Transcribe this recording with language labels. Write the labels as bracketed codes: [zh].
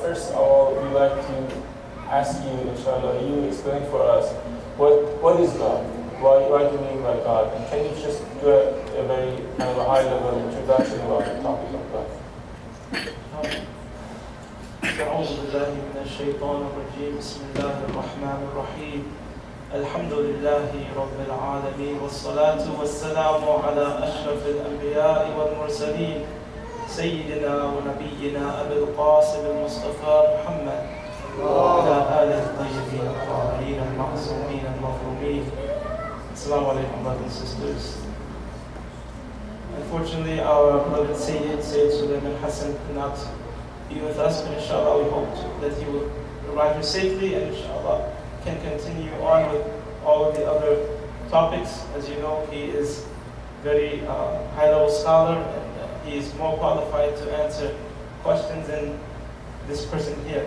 [en] First of all, we'd like to ask you, inshallah, you explain for us what is God? Why do you mean by God? And can you just do a very kind of a high-level introduction about the topic of God? [ar] أعوذ بالله من الشيطان الرجيم بسم الله الرحمن الرحيم الحمد لله رب العالمين والصلاة والسلام على أشرف الأنبياء والمرسلين سيدنا ونبينا أبي القاسم المصطفى محمد وعلى آله الطيبين الطاهرين المعصومين المظلومين. [en] Assalamu alaikum, brothers and sisters. Unfortunately, our beloved Sayyid Suleiman Hassan could not be with us, but inshallah we hope that he will arrive here safely, and inshallah can continue on with all of the other topics. As you know, he is very high-level scholar, and he is more qualified to answer questions than this person here.